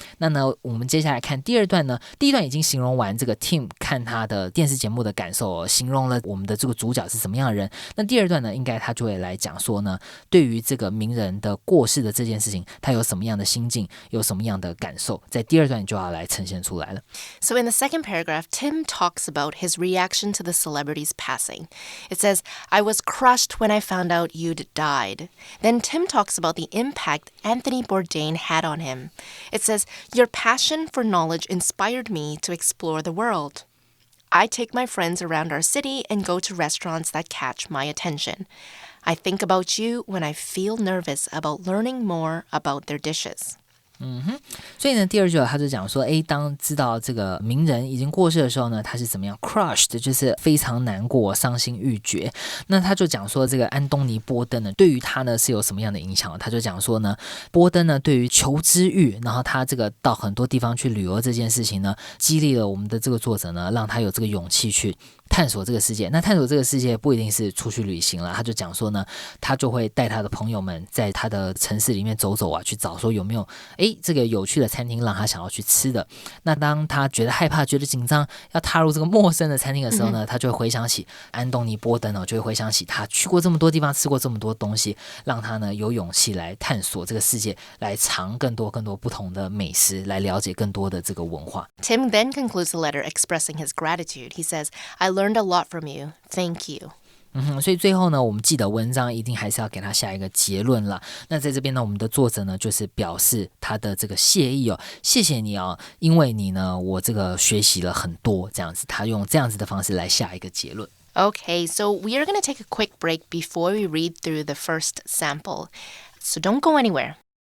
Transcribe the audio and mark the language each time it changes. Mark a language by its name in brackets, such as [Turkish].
[Chinese] 那呢，我们接下来看第二段呢。第一段已经形容完这个 Tim 看他的电视节目的感受形容了我们的这个主角是什么样的人。那第二段呢，应该他就会来讲说呢，对于这个名人的过世的这件事情，他有什么样的心境，有什么样的感受，在第二段就要来呈现出来了。 [English] So in the second paragraph, Tim talks about his reaction to the celebrity's passing. It says, I was crushed when I found out you'd died. Then Tim talks about the impact Anthony Bourdain had on him. It says, your passion for knowledge inspired me to explore the world. I take my friends around our city and go to restaurants that catch my attention. I think about you when I feel nervous about learning more about their dishes. [Chinese] 所以呢，第二句他就讲说，当知道这个名人已经过世的时候呢，他是怎么样 crushed， 就是非常难过、伤心欲绝。那他就讲说，这个安东尼·波登呢，对于他呢是有什么样的影响？他就讲说呢，波登呢对于求知欲，然后他这个到很多地方去旅游这件事情呢，激励了我们的这个作者呢，让他有这个勇气去探索这个世界。那探索这个世界不一定是出去旅行了，他就讲说呢，他就会带他的朋友们在他的城市里面走走啊，去找说有没有这个有趣的餐厅让他想要去吃的。那当他觉得害怕、觉得紧张，要踏入这个陌生的餐厅的时候呢，他就会回想起安东尼·波登就会回想起他去过这么多地方，吃过这么多东西，让他呢有勇气来探索这个世界，来尝更多不同的美食，来了解更多的这个文化。 [English] Tim then concludes the letter expressing his gratitude. He says, I learned a lot from you. Thank you. [Chinese] 所以最后呢，我们记得文章一定还是要给他下一个结论啦。那在这边呢，我们的作者呢，就是表示他的这个谢意谢谢你因为你呢，我这个学习了很多，这样子，他用这样子的方式来下一个结论。 [English] Okay, so we are going to take a quick break before we read through the first sample. so don't go anywhere.